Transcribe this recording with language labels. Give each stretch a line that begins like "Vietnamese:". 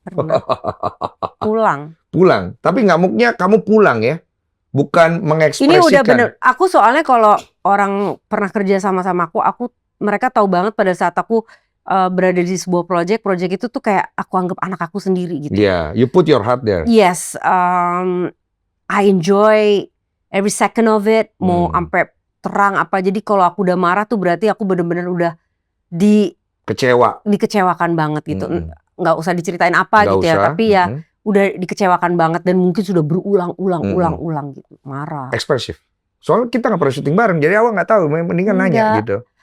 Indonesian: Pernah. Pulang. Pulang. Tapi ngamuknya kamu pulang ya? Bukan mengekspresikan. Ini udah bener. Aku soalnya kalau orang pernah kerja sama mereka tahu banget pada saat aku berada di sebuah project itu tuh kayak aku anggap anak aku sendiri gitu.
English: Yeah, you put your heart there. Yes, I enjoy every second of it.
Indonesian: Mau sampai terang apa. Jadi kalau aku udah marah tuh berarti aku bener-bener udah dikecewakan banget gitu. Nggak usah diceritain apa gitu ya, tapi ya udah dikecewakan banget dan mungkin sudah berulang-ulang gitu, marah. Ekspresif. Soalnya kita nggak pernah syuting bareng, jadi awal nggak tahu, mendingan nanya gitu.